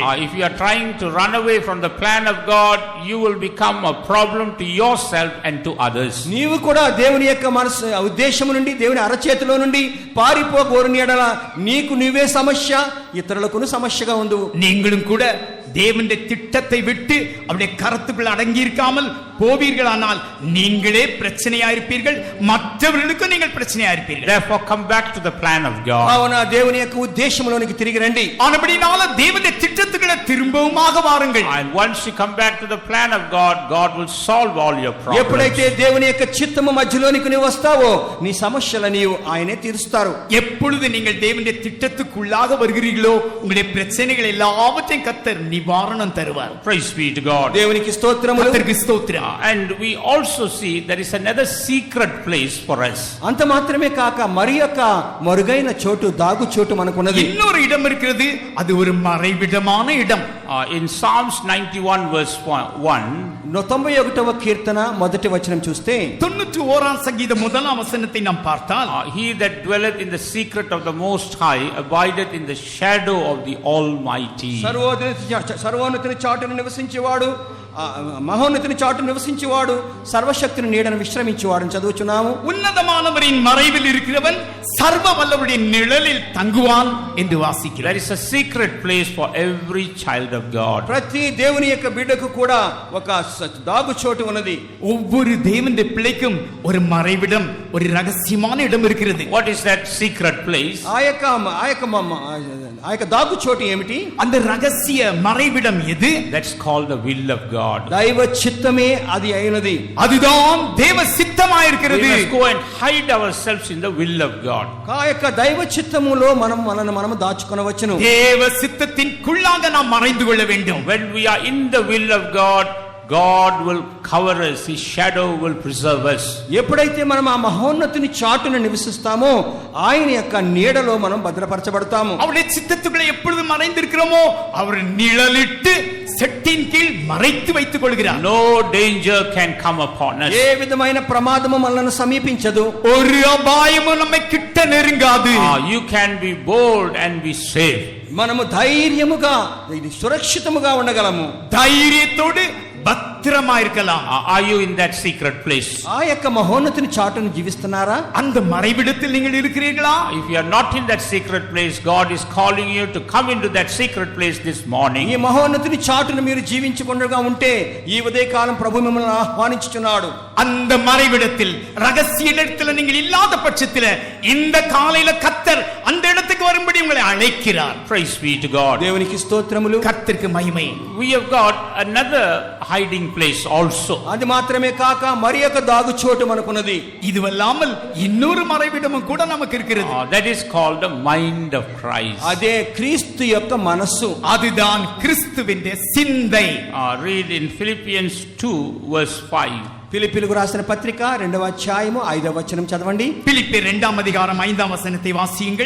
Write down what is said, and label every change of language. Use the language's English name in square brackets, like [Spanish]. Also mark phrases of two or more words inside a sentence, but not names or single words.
[English] If you are trying to run away from the plan of God, you will become a problem to yourself and to others. [Telugu] నీవు కూడా దేవుని యొక్క మనసు ఉద్దేశము నుండి దేవుని అరచేతిలో నుండి పారిపోగోరుని ఎడల నీకు నీవే సమస్య, ఇతరులకు సమస్యగా ఉండు. [Tamil] நீங்களும் கூட தேவனுடைய திட்டத்தை விட்டு அவருடைய கரத்துக்குள் அடங்கி இருக்காமல் போவீர்களானால் நீங்களே பிரச்சனையா இருப்பீர்கள், மற்றவர்களுக்கும் நீங்கள் பிரச்சனையா இருப்பீர்கள். [English] Therefore come back to the plan of God. [Telugu] కావున దేవుని యొక్క ఉద్దేశములోనికి తిరిగి రండి. [Tamil] ஆனபடினால தேவனுடைய திட்டத்துக்குள்ள திரும்பவுமாக வாருங்கள். [English] And once you come back to the plan of God, God will solve all your problems. [Telugu] ఎప్పుడైతే దేవుని యొక్క చిత్తము మధ్యలోనికి నీవు వస్తావో నీ సమస్యలను నీవు ఆయనే తీరుస్తారు. [Tamil] எப்பொழுது நீங்கள் தேவனுடைய திட்டத்துக்குள்ளாக வருகிறீர்களோ உங்களுடைய பிரச்சனைகள் எல்லாவற்றையும் கர்த்தர் நிவாரணம் தருவார். [English] Praise be to God. [Telugu] దేవునికి స్తోత్రములు. [Tamil] கர்த்தருக்கு ஸ்தோத்திரம். [English] And we also see there is another secret place for us. [Telugu] అంత మాత్రమే కాక మరి యొక్క మరుగైన చోటు, దాగు చోటు మనకున్నది. [Tamil] இன்னொரு இடம் இருக்கிறது, அது ஒரு மறைவிடமான இடம். [English] In Psalms 91 verse 1, [Telugu] 91వ కీర్తన మొదటి వచనం చూస్తే [Tamil] 91ஆம் சங்கீதம் முதலாம் வசனத்தை நாம் பார்த்தால், [English] he that dwelleth in the secret of the Most High abideth in the shadow of the Almighty. [Telugu] సర్వోన్నతుని చాటును నివసించేవాడు, మహోన్నతుని చాటును నివసించేవాడు, సర్వశక్తిని నీడను విశ్రమించేవాడు చదువుచున్నాము. [Tamil] உன்னதமானவரின் மறைவில் இருக்கிறவன் சர்வ வல்லவருடைய நிழலில் தங்குவான் என்று வாசிக்கிறோம். [English] There is a secret place for every child of God. [Telugu] ప్రతి దేవుని యొక్క బిడ్డకు కూడా ఒక దాగు చోటు ఉన్నది. [Tamil] ஒவ்வொரு தேவனுடைய பிள்ளைக்கும் ஒரு மறைவிடம், ஒரு ரகசியமான இடம் இருக்கிறது. [English] What is that secret place? [Telugu] ఆ యొక్క దాగు చోటు ఏమిటి? [Tamil] அந்த ரகசிய மறைவிடம் எது? [English] That's called the will of God. [Telugu] దైవ చిత్తమే అది అయినది. [Tamil] அதுதான் தேவ சித்தமாக [English] We [Tamil] இருக்கிறது. [English] must go and hide ourselves in the will of God. [Telugu] ఆ యొక్క దైవ చిత్తములో మనము దాచుకొనవచ్చును. [Tamil] தேவ சித்தத்தின்குள்ளாக நாம் மறைந்து கொள்ள வேண்டும். [English] When we are in the will of God, God will cover us, His shadow will preserve us. [Telugu] ఎప్పుడైతే మనం ఆ మహోన్నతుని చాటును నివసిస్తామో ఆయన యొక్క నీడలో మనం భద్రపరచబడతాము. [Tamil] அவருடைய சித்தத்துக்குள்ள எப்பொழுது மறைந்திருக்கிறோமோ அவர் நிழலிட்டு செட்டின் கீழ் மறைத்து வைத்துக் கொள்கிறார். [English] No danger can come upon us. [Telugu] ఏ విధమైన ప్రమాదము మనల్ని సమీపించదు. [Tamil] ஒரு அபாயமும் நம்மை கிட்ட நெருங்காது. [English] You can be bold and be safe. [Telugu] మనము ధైర్యముగా సురక్షితముగా ఉండగలము. [Tamil] தைரியத்தோடு பத்திரமா இருக்கலாம். [English] Are you in that secret place? [Telugu] ఆ యొక్క మహోన్నతుని చాటును జీవిస్తున్నారా? [Tamil] அந்த మறைవిடத்தில் நீங்கள் இருக்கிறீர்களா? [English] If you are not in that secret place, God is calling you to come into that secret place this morning. [Telugu] ఈ మహోన్నతుని చాటును మీరు జీవించకుండా ఉంటే ఈ ఉదయకాలం ప్రభు మిమ్మల్ని ఆహ్వానించుచున్నాడు. [Tamil] அந்த மறைவிடத்தில் ரகசிய இடத்தில் நீங்கள் இல்லாத பட்சத்தில் இந்த காலையில கர்த்தர் கர்த்தர் அந்த இடத்துக்கு வரும்படி உங்களை அழைக்கிறார். [English] Praise be to God. [Telugu] దేవునికి స్తోత్రములు. [Tamil] கர்த்தருக்கு மகிமை. [English] We have got another hiding place also. [Telugu] అది మాత్రమే కాక మరి ఒక దాగు చోటు మనకున్నది. [Tamil] இதுவல்லாமல் இன்னொரு மறைவிடமும் கூட நமக்கு இருக்கிறது. [English] That is called the mind of Christ. [Telugu] అదే క్రీస్తు యొక్క మనస్సు. [Tamil] அதுதான் கிறிஸ்துவின் சிந்தை. [English] Read in Philippians 2 verse 5. [Telugu] ఫిలిప్పీలకు రాసిన పత్రిక 2వ అధ్యాయము 5వ వచనం చదవండి. [Tamil] பிலிப்பியர் 2ஆம் அதிகாரம் 5ஆம் வசனத்தை வாசியுங்கள்.